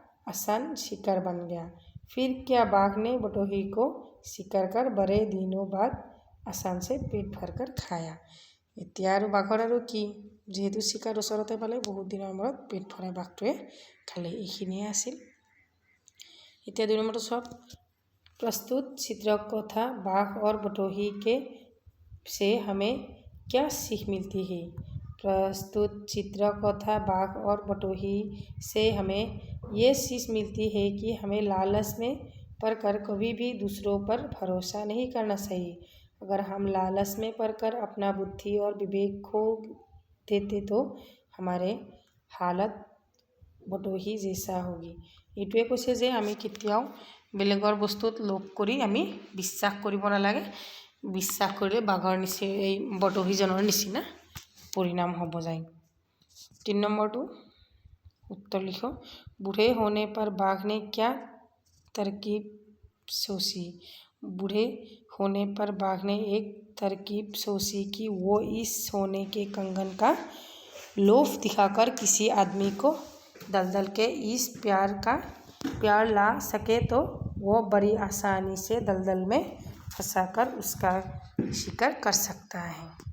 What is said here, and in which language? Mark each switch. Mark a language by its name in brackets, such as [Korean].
[Hindi] आसान शिकार बन गया। फिर क्या बाघ ने बटोही को शिकार कर बड़े दिनों बाद आसान से पेट भरकर खाया। [Assamese] এতিয়া আৰু বাঘৰ আৰু কি, যিহেতু চিকাৰ ওচৰতে পালে বহুত দিনৰ মূৰত পেট ভৰাই বাঘটোৱে খালে। এইখিনিয়ে আছিল। এতিয়া 2 নম্বৰটো চাওক। [Hindi] प्रस्तुत चित्रकथा बाघ और बटोही के से हमें क्या सीख मिलती है। प्रस्तुत चित्रकथा बाघ और बटोही से हमें ये सीख मिलती है कि हमें लालच में पड़कर कभी भी दूसरों पर भरोसा नहीं करना चाहिए। अगर हम लालच में पड़कर अपना बुद्धि और विवेक खो देते तो हमारे हालत बटोही जैसा होगी। [Assamese] এইটোৱে কৈছে যে আমি কেতিয়াও বেলেগৰ বস্তুত লোভ কৰি আমি বিশ্বাস কৰিব নালাগে। বিশ্বাস কৰিলে বাঘৰ নিচিনা এই বটহিজনৰ নিচিনা [Hindi] परिणाम हो जाए। 3 नंबर उत्तर लिखो। बूढ़े होने पर बाघ ने क्या तरकीब सोची। बूढ़े होने पर बाघ ने एक तरकीब सोची कि वो इस सोने के कंगन का लोभ दिखाकर किसी आदमी को दलदल के इस प्यार ला सके तो वो बड़ी आसानी से दलदल में फंसाकर उसका शिकार कर सकता है।